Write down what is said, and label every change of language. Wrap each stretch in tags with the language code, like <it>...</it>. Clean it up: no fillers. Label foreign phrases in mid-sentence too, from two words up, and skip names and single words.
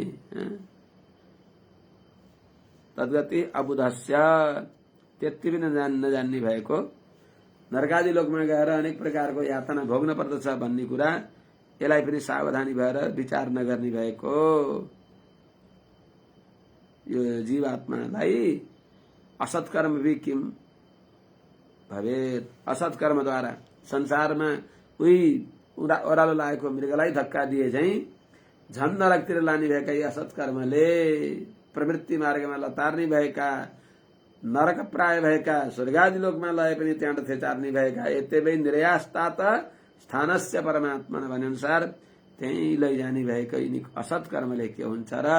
<ne>तद्गति अबुधस्य, त्यति पनि नजान्ने भएको, नरकादि लोकमा गएर अनेक प्रकारको यातना भोग्न पर्दछ भन्ने कुरा यसलाई पनि सावधानी भएर विचार नगर्ने भएको यो जीवात्मालाई</ne> <sa>असत्कर्म भी किम भवेत,</sa> <ne>असत्कर्मद्वारा संसारमा उही ओह्रालो लागेको मृगलाई धक्का दिए झैं झन नरकतिर लाने भएका यी असत्कर्मले, प्रवृत्ति मार्गमा लतार्ने भएका, नरक प्राय भएका, स्वर्गादि लोकमा लए पनि त्यहाँ थेचार्ने भएका,</ne> <sa>यतेबै निर्यास्तात स्थानस्य परमात्मा</sa> <ne>भने अनुसार त्यही लैजाने भएका यिनी असत्कर्मले के हुन्छ र।</ne>